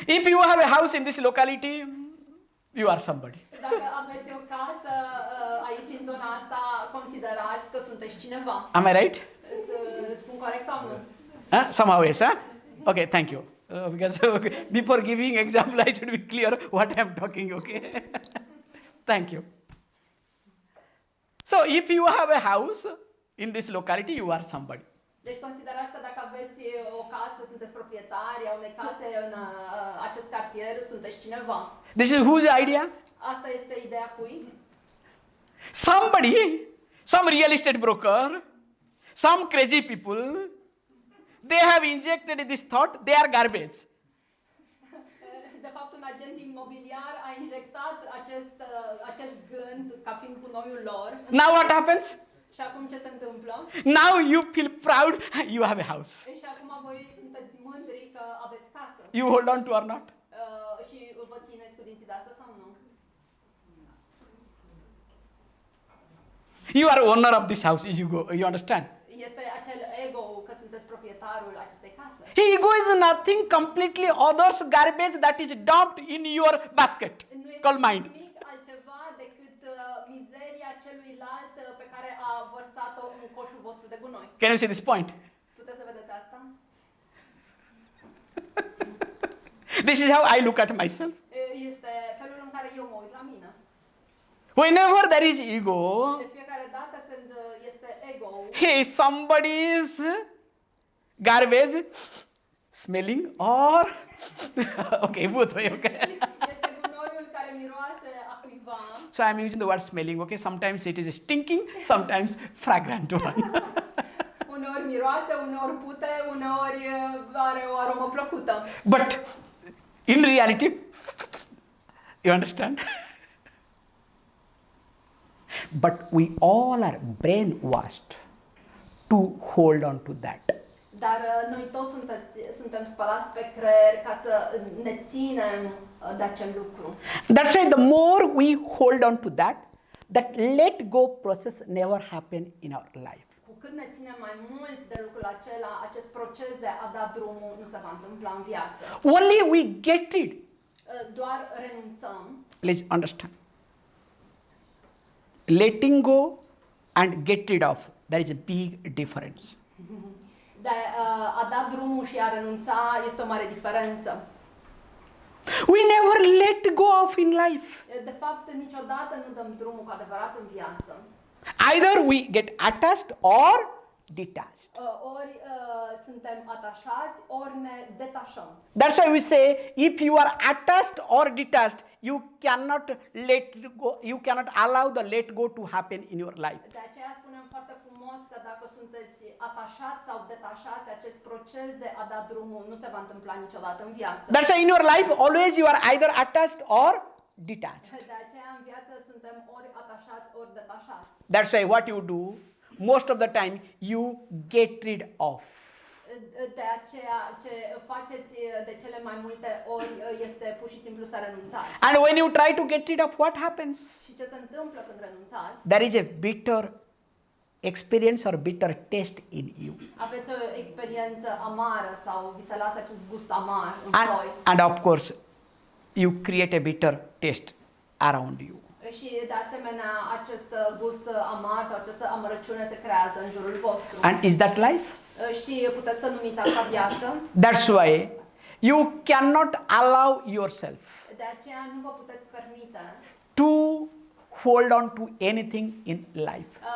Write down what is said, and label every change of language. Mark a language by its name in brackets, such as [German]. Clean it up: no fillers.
[English] If you have a house in this locality, you are somebody. [Romanian] Dacă aveți o casă aici în zona asta, considerați că sunteți cineva. [English] Am I right? [Romanian] Să spun corect sau nu? [English] Somehow yes, huh? Okay, thank you. Because before giving example, I should be clear what I am talking, okay? Thank you. So, if you have a house in this locality, you are somebody. [Romanian] Deci considerați că dacă aveți o casă, sunteți proprietari a unei case în acest cartier, sunteți cineva. [English] This is whose idea? [Romanian] Asta este ideea cui? [English] Somebody, some real estate broker, some crazy people, they have injected this thought, they are garbage. [Romanian] De fapt, un agent imobiliar a injectat acest gând ca fiind gunoiul lor. [English] Now what happens? [Romanian] Și acum ce se întâmplă? [English] Now you feel proud, you have a house. [Romanian] Și acum voi sunteți mândri că aveți casă. [English] You hold on to or not? [Romanian] Și vă țineți cu dinții de asta sau nu? [English] You are owner of this house, you understand? [Romanian] Este acel ego că sunteți proprietarul acestei case. [English] Ego is nothing completely others garbage that is dumped in your basket [Romanian] Nu este [English] called mind. [Romanian] nimic altceva decât mizeria celuilalt pe care a vărsat-o în coșul vostru de gunoi. [English] Can you see this point? [Romanian] Puteți să vedeți asta? [English] This is how I look at myself. [Romanian] Este felul în care eu mă uit la mine. [English] Whenever there is ego, [Romanian] De fiecare dată când este ego, [English] hey, somebody's garbage smelling or okay, both way, okay. [Romanian] este gunoiul care miroase a cuiva. [English] So I am using the word smelling, okay? Sometimes it is stinking, sometimes fragrant one. [Romanian] Uneori miroase, uneori pute, uneori are o aromă plăcută. [English] But in reality, you understand? But we all are brainwashed to hold on to that. [Romanian] Dar noi toți suntem spălați pe creier ca să ne ținem de acel lucru. [English] That's why the more we hold on to that let go process never happen in our life. [Romanian] Cu cât ne ținem mai mult de lucrul acela, acest proces de a da drumul nu se va întâmpla în viață. [English] Only we get it. [Romanian] Doar renunțăm. [English] Please understand. Letting go and get rid of, there is a big difference. [Romanian] De a da drumul și a renunța este o mare diferență. [English] We never let go of in life. [Romanian] De fapt, niciodată nu dăm drumul cu adevărat în viață. [English] Either we get attached or detached. [Romanian] Ori suntem atașați, ori ne detașăm. [English] That's why we say if you are attached or detached, you cannot let go, you cannot allow the let go to happen in your life. [Romanian] De aceea spunem foarte frumos că dacă sunteți atașați sau detașați, acest proces de a da drumul nu se va întâmpla niciodată în viață. [English] That's why in your life always you are either attached or detached. [Romanian] De aceea în viață suntem ori atașați, ori detașați. [English] That's why what you do most of the time you get rid of. [Romanian] De aceea ce faceți de cele mai multe ori este pur și simplu să renunțați. [English] And when you try to get rid of, what happens? [Romanian] Și ce se întâmplă când renunțați? [English] There is a bitter experience or bitter taste in you. [Romanian] Aveți o experiență amară sau vi se lasă acest gust amar în voi. [English] And of course, you create a bitter taste around you. [Romanian] Și de asemenea, acest gust amar sau această amărăciune se creează în jurul vostru. [English] And is that life? [Romanian] Și puteți să numiți asta viață. [English] That's why you cannot allow yourself [Romanian] De aceea nu vă puteți permite [English] to hold on to anything in life.